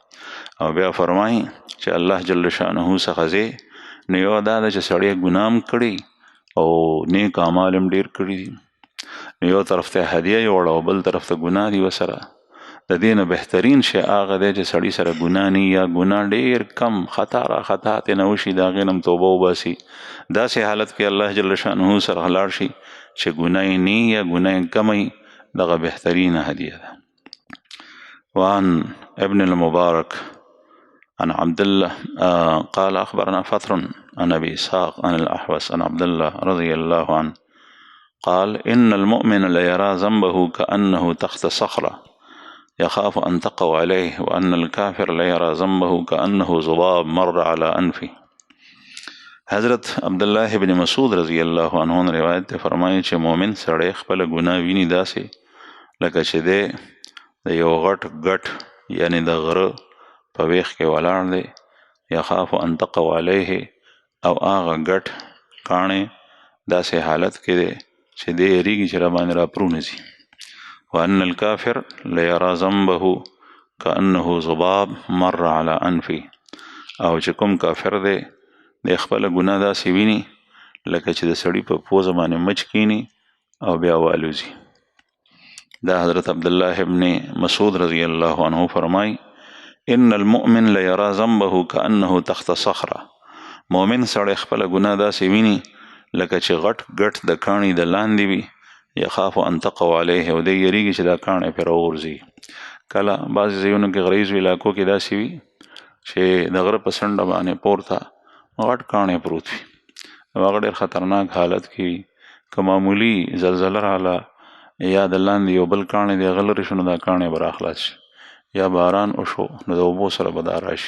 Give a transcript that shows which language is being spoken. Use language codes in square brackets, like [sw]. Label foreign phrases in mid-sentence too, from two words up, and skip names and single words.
[ps] او بیا فرمایي چې الله جل شانه څخه ځې نو یو دا ده چې سړی ګناه هم کړي او نیک اعمال هم ډېر کړي دي، نو یو طرف ته هدیه یوړه او بل طرف ته ګناه دي ورسره. د دې نه بهترین شی هغه دی چې سړي سره ګناه نه یا ګناه ډېر کم خطا را خطا ترې نه وشي، د هغې نه هم توبه وباسي. داسې حالت کې الله جل شانه سره لاړ شي چې ګناه یې نه یا ګناه یې کمه، دغه بهترینه هدیه ده. [ar] وعن ابن المبارك عن عبد الله قال أخبرنا فتر عن أبي إسحاق عن الأحوص عن عبد الله رضي الله عنه قال إن المؤمن ليرى ذنبه كأنه تحت صخرة يخاف أن تقع عليه وأن الكافر ليرى ذنبه كأنه ذباب مر على أنفه. [ps] حضرت عبدالله ابن مسعود [ar] رضی الله عنه [ps] روایت فرمایي چې مؤمن سړی خپل ګناه ویني داسې لکه چې دی د یو غټ یعنی د غره په ویښ کې ولاړ دی، [ar] یخاف ان تقع علیه [ps] او هغه ګټ کاڼې داسې حالت کې دی چې دی یریږي چې راباندې راپرونه ځي. [ar] وان الکافر لیرى ذنبه کأنه ذباب مر على انفه، [ps] او چې کوم کافر دی د خپل ګناه داسې ویني لکه چې د سړي په پوزه باندې مچ کینی او بیا والوزي. دا حضرت عبدالله ابن مسعود [ar] رضی الله عنه [ps] فرمای [ar] ان المؤمن لیرى ذنبه كأنه تحت صخره، [ps] مؤمن سړی خپل ګناه داسې ویني لکه چې غټ د کاڼي د لاندې وي، [ar] یخاف ان تقع علیه [ps] او دی یریږي چې دا کاڼی پرې راوغورځي. کله بعضې ځایونو کې غریزو علاقو کې داسې وي چې د غره په څنډه باندې پورته غټ کاڼی پروت وي، هغه ډېر خطرناک حالت کې که معمولي زلزله راغله یا د لاندې یو بل کاڼی د هغه لرې شو نو دا کاڼی به راخلاص شي، یا باران وشو نو د اوبو سره به دا راشي.